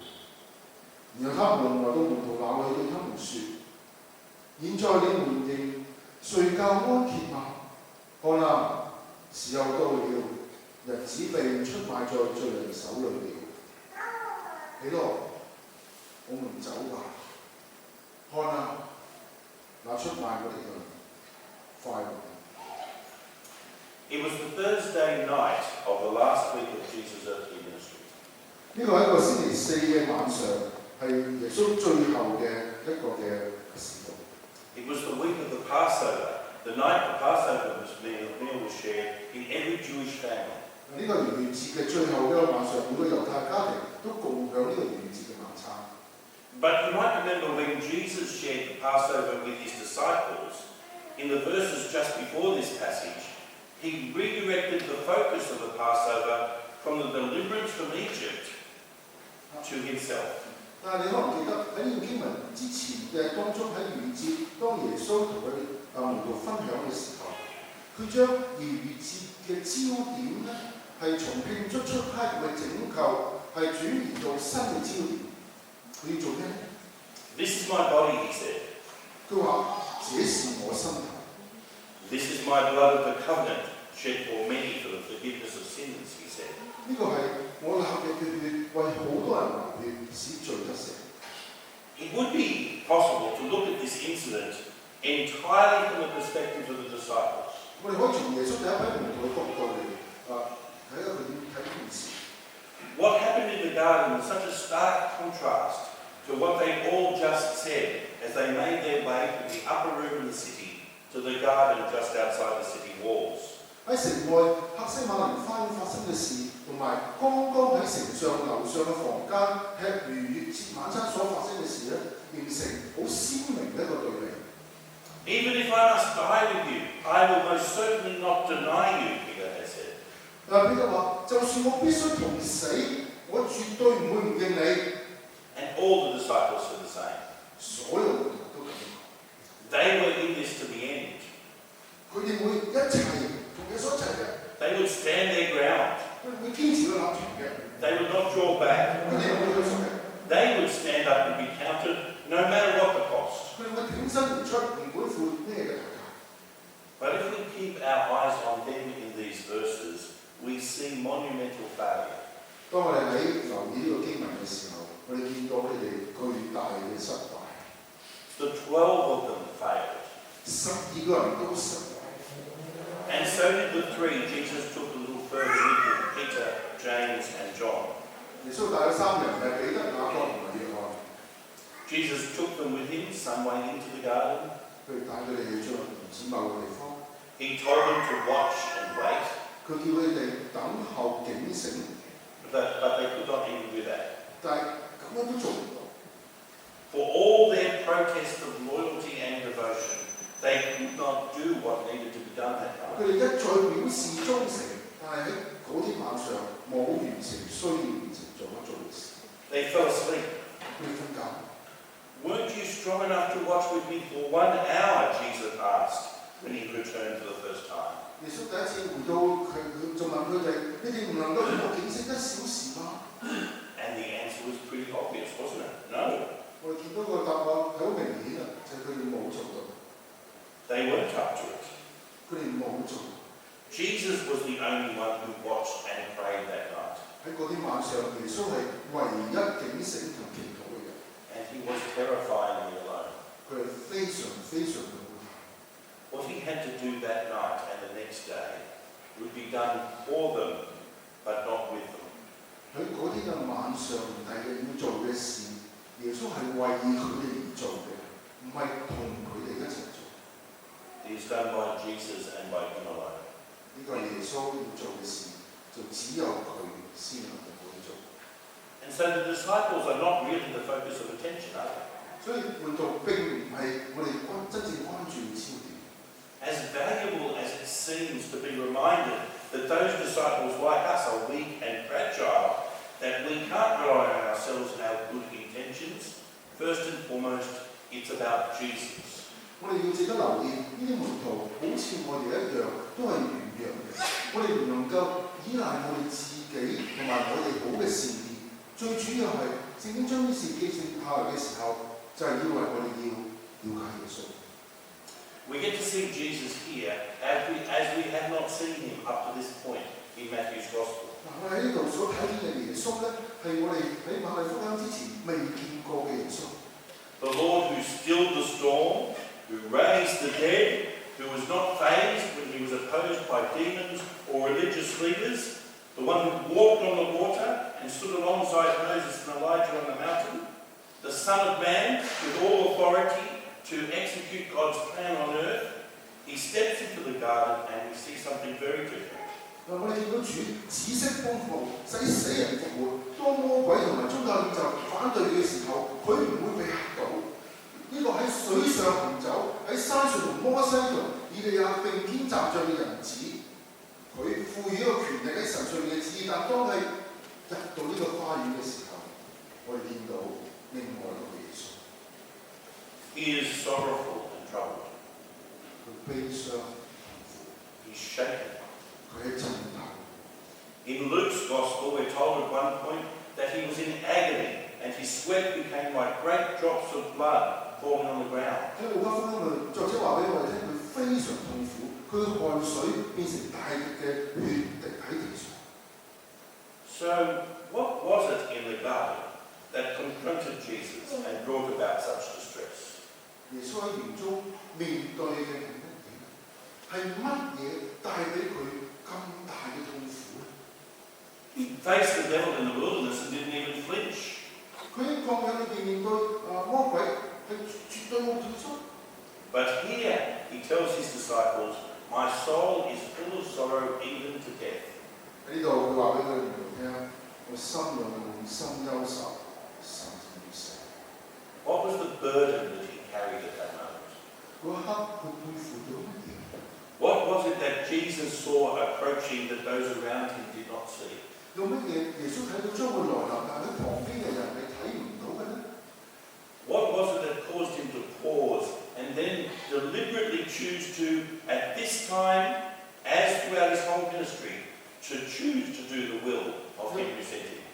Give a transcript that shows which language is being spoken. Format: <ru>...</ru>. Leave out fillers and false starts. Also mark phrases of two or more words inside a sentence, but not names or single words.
<yue>然後他們來到門徒那裏，對他們說：現在你們仍睡覺安歇嗎？看啊，時候到了，日子被出賣在罪人手裏了。起來，我們走吧。看啊，那出賣我哋嘅人快來。</yue> <en>It was the Thursday night of the last week of Jesus' earthly ministry.</en> <yue>呢個係一個星期4嘅晚上，係耶穌最後嘅一個嘅時代。</yue> <en>It was the week of the Passover, the night the Passover meal was shared in every Jewish family.</en> <yue>呢個逾越節嘅最後一個晚上，每個猶太家庭都共享呢個逾越節嘅晚餐。</yue> <en>But you might remember when Jesus shared the Passover with his disciples, in the verses just before this passage, he redirected the focus of the Passover from the deliverance from Egypt to himself.</en> <yue>但係你可能記得喺呢個經文之前嘅當中，喺逾越節，當耶穌同佢門徒分享嘅時候，佢將逾越節嘅焦點咧係從慶祝出埃及嘅拯救，係轉移到新嘅焦點。佢要做咩咧</yue> <en>This is my body, he said.</en> <yue>佢話：這是我身體。</yue> <en>This is my blood of the covenant, shed for many for the forgiveness of sins, he said.</en> <yue>呢個係我流嘅血，為好多人流血，使罪得赦。</yue> <en>It would be possible to look at this incident entirely from the perspective of the disciples.</en> <yue>我哋可以從耶穌第一批門徒嘅角度嚟睇下佢點睇呢件事。</yue> <en>What happened in the garden was such a stark contrast to what they all just said as they made their way from the upper room of the city to the garden just outside the city walls.</en> <yue>喺城外客西馬尼花園發生嘅事，同埋剛剛喺城上樓上嘅房間吃逾越節晚餐所發生嘅事咧，形成好鮮明嘅一個對比。</yue> <en>Even if I must die with you, I will most certainly not deny you, Peter has said.</en> <yue>彼得話：就算我必須同死，我絕對唔會唔認你。</yue> <en>And all the disciples said the same.</en> <yue>所有門徒都咁講。</yue> <en>They were in this to the end.</en> <yue>佢哋會一齊同耶穌一齊嘅。</yue> <en>They would stand their ground.</en> <yue>佢哋會堅持個立場嘅。</yue> <en>They would not draw back.</en> <yue>佢哋唔會退縮嘅。</yue> <en>They would stand up and be counted no matter what the cost.</en> <yue>佢哋會挺身而出，唔管付咩嘅代價。</yue> <en>But if we keep our eyes on them in these verses, we see monumental failure.</en> <yue>當我哋喺留意呢個經文嘅時候，我哋見到佢哋巨大嘅失敗。</yue> <en>The 12 of them failed.</en> <yue>12 個人都失敗。</yue> <en>And so did the three Jesus took a little further with him, Peter, James and John.</en> <yue>耶穌帶咗3人係彼得、雅各同埋約翰。</yue> <en>Jesus took them with him some way into the garden.</en> <yue>佢帶佢哋去咗唔知某個地方。</yue> <en>He told them to watch and wait.</en> <yue>佢叫佢哋等候警醒。</yue> <en>But they could not even do that.</en> <yue>但係咁樣都做唔到。</yue> <en>For all their protest of loyalty and devotion, they could not do what needed to be done that night.</en> <yue>佢哋一再表示忠誠，但係喺嗰天晚上冇完成需要完成做嘅事。</yue> <en>They fell asleep.</en> <yue>佢哋瞓覺。</yue> <en>Weren't you strong enough to watch with me for 1 hour? Jesus asked when he returned for the first time.</en> <yue>耶穌第一次回到佢就問佢哋：你哋唔能夠同我警醒1小時嗎？</yue> <en>And the answer was pretty obvious, wasn't it? No.</en> <yue>我哋見到個答案係好明顯啊，就係佢哋冇做到。</yue> <en>They weren't up to it.</en> <yue>佢哋冇做。</yue> <en>Jesus was the only one who watched and prayed that night.</en> <yue>喺嗰天晚上，耶穌係唯一警醒同祈禱嘅人。</yue> <en>And he was terrifyingly alone.</en> <yue>佢係非常非常嘅孤單。</yue> <en>What he had to do that night and the next day would be done for them, but not with them.</en> <yue>喺嗰天嘅晚上，第日要做嘅事，耶穌係為佢哋而做嘅，唔係同佢哋一齊做。</yue> <en>It is done by Jesus and by him alone.</en> <yue>呢個係耶穌要做嘅事，就只有佢先能夠去做。</yue> <en>And so the disciples are not really the focus of attention, are they?</en> <yue>所以門徒並唔係我哋真正關注嘅焦點。</yue> <en>As valuable as it seems to be reminded that those disciples like us are weak and fragile, that we can't rely on ourselves and our good intentions, first and foremost, it's about Jesus.</en> <yue>我哋要值得留意，呢啲門徒好似我哋一樣，都係軟弱嘅。我哋唔能夠依賴我哋自己同埋我哋好嘅善意。最主要係聖經將呢事記錄下來嘅時候，就係因為我哋要了解耶穌。</yue> <en>We get to see Jesus here as we have not seen him up to this point in Matthew's Gospel.</en> <yue>我喺呢度所睇見嘅耶穌咧，係我哋喺馬太福音之前未見過嘅耶穌。</yue> <en>The Lord who stilled the storm, who raised the dead, who was not fazed when he was opposed by demons or religious leaders, the one who walked on the water and stood alongside Moses and Elijah on the mountain, the Son of Man with all authority to execute God's plan on earth. He steps into the garden and we see something very different.</en> <yue>我哋見到主紫色光復，使死人復活。當魔鬼同埋宗教領袖反對嘅時候，佢唔會被嚇到。呢個喺水上行走，喺山上同摩西同以利亞並肩站仗嘅人子，佢賦予一個權力喺神上面嘅旨意。但當係入到呢個花園嘅時候，我哋見到另外一個耶穌。</yue> <en>He is sorrowful and troubled.</en> <yue>佢悲傷痛苦。</yue> <en>He's shaken.</en> <yue>佢喺震抖。</yue> <en>In Luke's Gospel, we're told at one point that he was in agony and his sweat became like great drops of blood falling on the ground.</en> <yue>喺路加福音裏，作者話俾我哋聽，佢非常痛苦，佢嘅汗水變成大滴嘅血滴喺地上。</yue> <en>So, what was it in the garden that confronted Jesus and brought about such distress?</en> <yue>耶穌喺園中面對嘅係乜嘢帶俾佢咁大嘅痛苦咧？</yue> <en>He faced the devil in the wilderness and didn't even flinch.</en> <yue>佢喺曠野裏邊面對魔鬼係絕對冇退縮。</yue> <en>But here he tells his disciples, "My soul is full of sorrow even to death."</en> <yue>喺呢度佢話俾佢哋聽，我心裏滿心憂愁，甚至要死。</yue> <en>What was the burden that he carried at that moment?</en> <yue>嗰一刻佢背負咗乜嘢？</yue> <en>What was was it that Jesus saw approaching that those around him did not see?</en> <yue>有乜嘢耶穌睇到將會來臨，但喺旁邊嘅人係睇唔到嘅呢？</yue> <en>What was it that caused him to pause and then deliberately choose to, at this time, as throughout his whole ministry, to choose to do the will of him who sent him?</en>